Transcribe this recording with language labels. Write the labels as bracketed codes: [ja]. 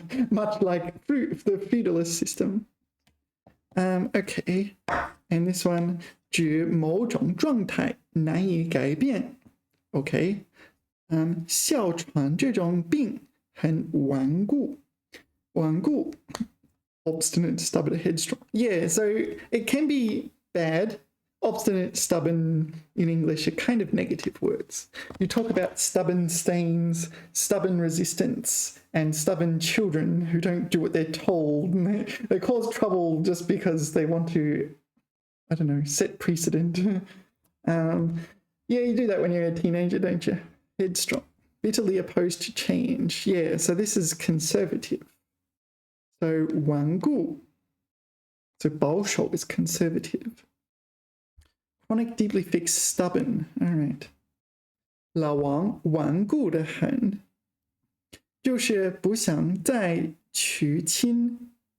[en] Much like the feudalist system. Okay, and this one, [zh] 指某种状态难以改变. Okay, 哮喘这种病很顽固. [en] 顽固, obstinate, stubborn, headstrong. Yeah, so it can be bad. Obstinate, stubborn in English are kind of negative words. You talk about stubborn stains, stubborn resistance, and stubborn children who don't do what they're told. And they cause trouble just because they want to, I don't know, set precedent. Yeah, you do that when you're a teenager, don't you? Headstrong. Bitterly opposed to change. Yeah, so this is conservative. So 顽固.So 保守 is conservative. Chronic, deeply fixed, stubborn. All right. [zh] 老王顽固得很，就是不想再娶亲。